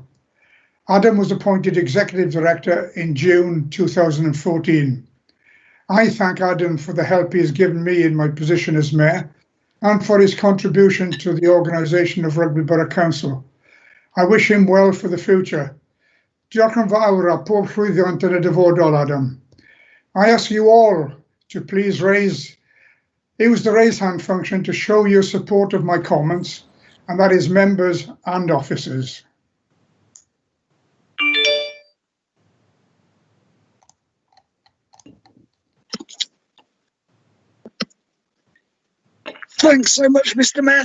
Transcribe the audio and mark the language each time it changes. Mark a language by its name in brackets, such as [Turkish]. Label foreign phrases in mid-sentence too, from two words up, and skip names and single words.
[English] Adam was appointed Executive Director in June 2014. I thank Adam for the help he has given me in my position as Mayor and for his contribution to the organisation of Rugby Borough Council. I wish him well for the future. [Welsh] Diolch yn fawr a pob llwyddiant yn y dyfodol, Adam. [English] I ask you all to please use the raise hand function to show your support of my comments, and that is members and officers. Thanks so much, Mr. Mayor.